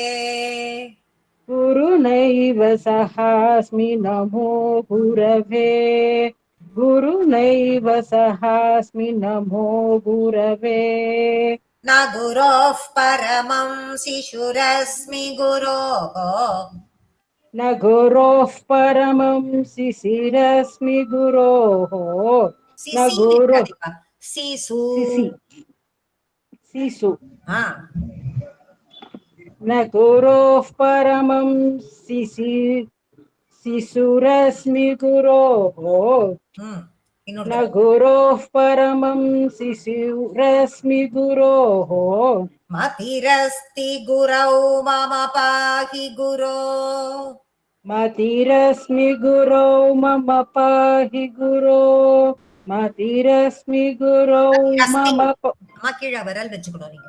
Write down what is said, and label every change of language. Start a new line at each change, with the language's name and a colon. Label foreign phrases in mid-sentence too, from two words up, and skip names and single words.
Sanskrit: गुरु नैव सखास्मि नमो गुरवे. गुरु नैव सखास्मि नमो गुरवे. न गुरोः परमं शिशुरस्मि गुरोः न गुरोः परमं शिशिरस्मि गुरोः. न गुरु சிசு शिशु न गुरोः परमं शिशुरस्मि गुरोः. न गुरोः परमं शिशुरस्मि गुरोः. मतिरस्ति गुरौ मम पाहि गुरो मतिरस्मि गुरो मम पाहि गुरो. मतिरस्मि गुरो मम
Tamil: கீழே விரல் வச்சுக்கணும் நீங்க.